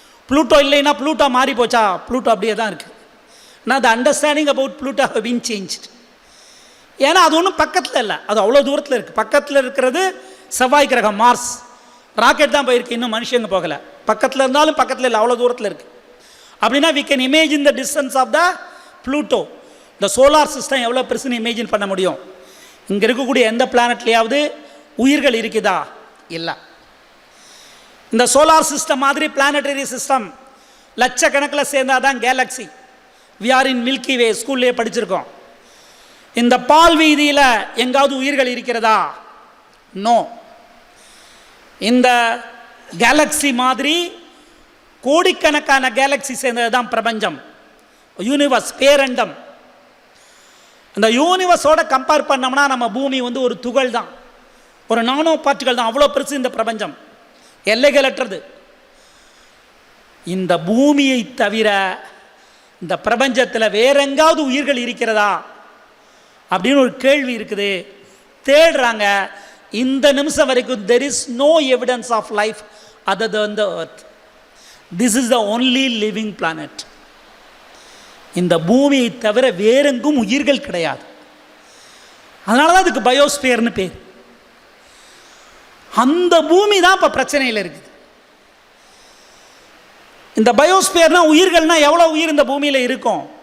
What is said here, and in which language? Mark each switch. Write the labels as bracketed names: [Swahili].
[Tamil] Pluto இல்லைன்னா Pluto மாறி போச்சா? ப்ளூட்டோ அப்படியே தான் இருக்குது. நான் [English] The understanding about Pluto have been changed. [Tamil] ஏன்னா அது ஒன்றும் பக்கத்தில் இல்லை, அது அவ்வளோ தூரத்தில் இருக்குது. பக்கத்தில் இருக்கிறது செவ்வாய் கிரகம், மார்ஸ். ராக்கெட் தான் போயிருக்கு, இன்னும் மனுஷங்க போகலை. பக்கத்தில் இருந்தாலும் பக்கத்தில் இல்லை, அவ்வளோ தூரத்தில் இருக்குது. அப்படின்னா [English] we can imagine the distance of the Pluto. [Tamil] இந்த சோலார் சிஸ்டம் எவ்வளோ பெருசுன்னு இமேஜின் பண்ண முடியும். இங்கே இருக்கக்கூடிய எந்த பிளானட்லையாவது உயிர்கள் இருக்குதா? இல்லை. இந்த சோலார் சிஸ்டம் மாதிரி பிளானட்டரி சிஸ்டம் லட்சக்கணக்கில் சேர்ந்தால் தான் Galaxy. [English] we are in [Tamil] milky வே, ஸ்கூல்லேயே படிச்சிருக்கோம். இந்த பால் வீதியில் எங்காவது உயிர்கள் இருக்கிறதா? நோ. இந்த கேலக்ஸி மாதிரி கோடிக்கணக்கான கேலக்ஸி சேர்ந்தது தான் பிரபஞ்சம், யூனிவர்ஸ், பேரண்டம். இந்த யூனிவர்ஸோட கம்பேர் பண்ணோம்னா நம்ம பூமி வந்து ஒரு துகள் தான், ஒரு நானோ பார்ட்டிகள் தான். அவ்வளோ பெருசு இந்த பிரபஞ்சம், எல்லைகளற்றது. இந்த பூமியை தவிர இந்த பிரபஞ்சத்தில் வேற எங்காவது உயிர்கள் இருக்கிறதா அப்படின்னு ஒரு கேள்வி இருக்குது. தேடுறாங்க. இந்த நிமிஷம் வரைக்கும் [English] there is no evidence of life other than the earth. This is the only living planet. [Tamil] இந்த பூமியை தவிர வேறெங்கும் உயிர்கள் கிடையாது. அதனால தான் அதுக்கு பயோஸ்பியர்னு பேர். அந்த பூமி தான் இப்போ பிரச்சனையில் இருக்குது. இந்த பயோஸ்பியர்னா உயிர்கள்னா எவ்வளோ உயிர் இந்த பூமியில் இருக்கும்?